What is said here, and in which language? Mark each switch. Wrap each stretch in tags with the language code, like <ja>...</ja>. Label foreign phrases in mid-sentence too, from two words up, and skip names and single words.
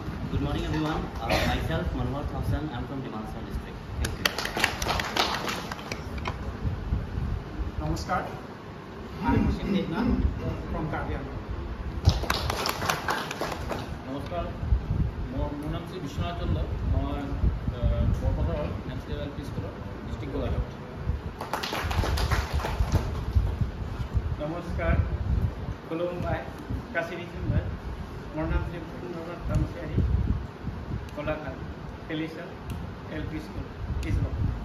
<en>Good morning, everyone. Myself, Manohar Thomson. I'm from Dimansar district. Thank you. Namaskar. I'm Hussein Devnath from Kardiala.</en> <as>নমস্কাৰ মোৰ নাম শ্ৰী বিশ্বনাথ চন্দ্ৰ মই বৰপথাৰৰ নেশ্যনেল LP স্কুলৰ ডিষ্ট্ৰিক্ট গোলাঘাট</as> <brx>नमस्कार. खुलुमबाय गासैनिसिमबो.</brx> <as>মোৰ নাম শ্ৰী ভুপেন্দ্ৰনাথ তামছিয়াৰি গোলাঘাট কেলিছা LP স্কুল ইজল.</as>